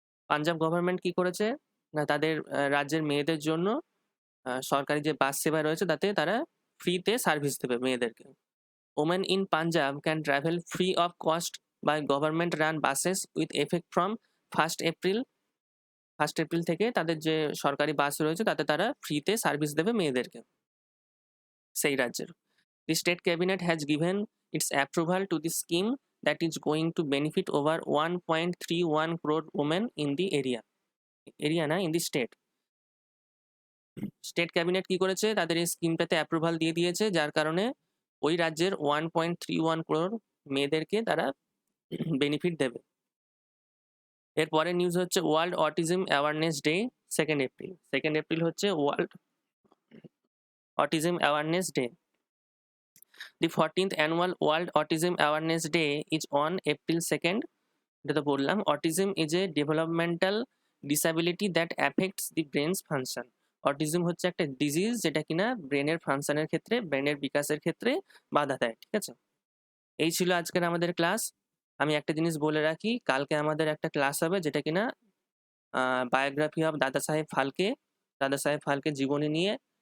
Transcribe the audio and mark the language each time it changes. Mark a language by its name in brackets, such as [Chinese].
[Bangla] Punjab government কি করেছে না তাদের রাজ্যের মেয়েদের জন্য সরকারি যে বাস সেবা রয়েছে তাতে তারা ফ্রিতে সার্ভিস দেবে মেয়েদেরকে। [English] Women in Punjab can travel free of cost by government run buses with effect from 1 April. [Bangla] 1 April থেকে তাদের যে সরকারি বাস রয়েছে তাতে তারা ফ্রিতে সার্ভিস দেবে মেয়েদেরকে সেই রাজ্যের। [English] The state cabinet has given its approval to the scheme that is going to benefit over 1.31 crore women in the in the state. [Bangla] State cabinet কি করেছে, তাদের এই স্কিমটাতে অ্যাপ্রুভাল দিয়ে দিয়েছে, যার কারণে ওই রাজ্যের 1.31 crore মেয়েদেরকে তারা বেনিফিট দেবে। এরপরের নিউজ হচ্ছে world autism awareness day 2 April. 2 April হচ্ছে world autism awareness day. [English] The 14th annual World Autism Awareness Day is on April 2nd. [Bangla] এটা তো বললাম, [English] Autism is a developmental disability that affects the brain's function. [Bangla] Autism হচ্ছে একটা disease যেটা কিনা ব্রেনের ফাংশনের ক্ষেত্রে, ব্রেনের বিকাশের ক্ষেত্রে বাধা দেয়। ঠিক আছে, এই ছিল আজকের আমাদের ক্লাস। আমি একটা জিনিস বলে রাখি, কালকে আমাদের একটা ক্লাস হবে যেটা কিনা বায়োগ্রাফি অফ দাদা সাহেব ফালকে, দাদা সাহেব ফালকে জীবনী নিয়ে।